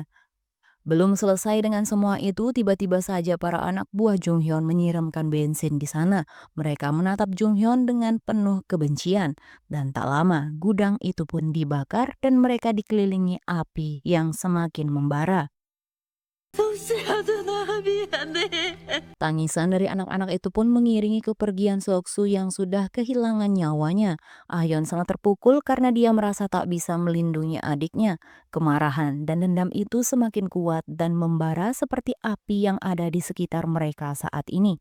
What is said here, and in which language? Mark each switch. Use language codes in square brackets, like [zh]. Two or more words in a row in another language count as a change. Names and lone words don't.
[id] Belum selesai dengan semua itu, tiba-tiba saja para anak buah Jung Hyun menyiramkan bensin di sana. Mereka menatap Jung Hyun dengan penuh kebencian. Dan tak lama, gudang itu pun dibakar dan mereka dikelilingi api yang semakin membara. [ko] 송씨야도 나 미안해. [id] Tangisan dari anak-anak itu pun mengiringi kepergian Soksu yang sudah kehilangan nyawanya. Ah Hyun sangat terpukul karena dia merasa tak bisa melindungi adiknya. Kemarahan dan dendam itu semakin kuat dan membara seperti api yang ada di sekitar mereka saat ini.